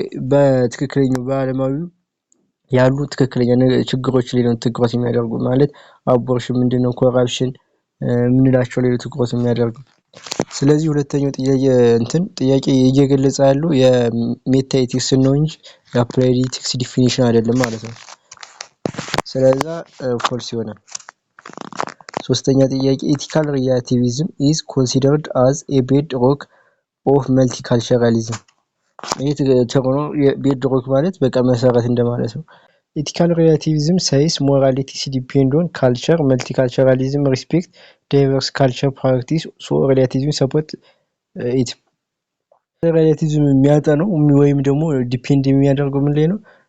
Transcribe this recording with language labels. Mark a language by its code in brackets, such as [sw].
[am] በትክክለኛው በአለማዊ ያሉ ትክክለኛ ችግሮች ላይ ነው ትኩረት የሚያደርጉ ማለት አቦርሽን ምንድነው ኮራፕሽን ምንላቸው ላይ ትኩረት የሚያደርጉ። ስለዚህ ሁለተኛው ጥያቄ እየገለጸ ያለው የሜታ ኢቲክስ ነው እንጂ የአፕላይድ ኢቲክስ ዲፊኒሽን አይደለም ማለት ነው። ስለዚህ ፎልስ ይሆናል። ሶስተኛ ጥያቄ [en] ethical relativism is considered as a bedrock of multiculturalism. [am] ይሄ ተቆኖ bedrock ማለት በቃ መሰረት እንደማለት ነው። [en] ethical relativism says morality depends on culture, multiculturalism respect diverse culture practice, so relativism support it. [am] relativism የሚያጠነው ወይም ደግሞ ዲፔንድ የሚያደርገው ምን ላይ ነው?